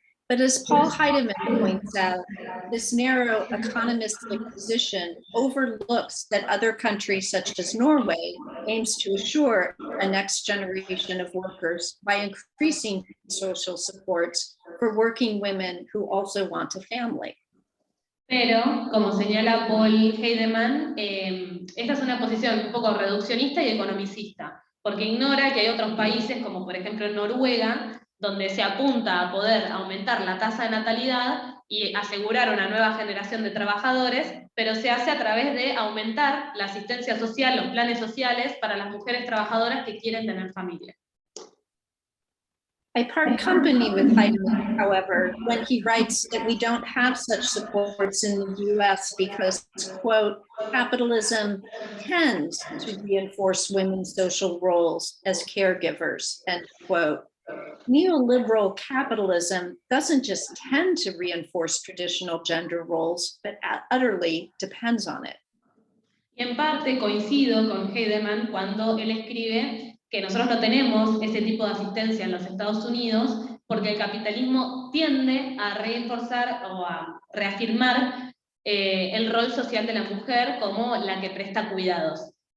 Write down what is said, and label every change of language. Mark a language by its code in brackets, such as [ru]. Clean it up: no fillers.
[en] But as Paul Heidemann points out, this narrow economistic position overlooks that other countries such as Norway aims to assure a next generation of workers by increasing social supports for working women who also want a family. [es] Pero, como señala Paul Heidemann, esta es una posición un poco reduccionista y economicista, porque ignora que hay otros países, como por ejemplo en Noruega, donde se apunta a poder aumentar la tasa de natalidad y asegurar una nueva generación de trabajadores, pero se hace a través de aumentar la asistencia social, los planes sociales para las mujeres trabajadoras que quieren tener familia. [en] I part company with Heidemann, however, when he writes that we don't have such supports in the US because, quote, capitalism tends to reinforce women's social roles as caregivers, end quote. Neoliberal capitalism doesn't just tend to reinforce traditional gender roles, but utterly depends on it. [es] Y en parte coincido con Heidemann cuando él escribe que nosotros no tenemos ese tipo de asistencia en los Estados Unidos porque el capitalismo tiende a reforzar o a reafirmar el rol social de la mujer como la que presta cuidados.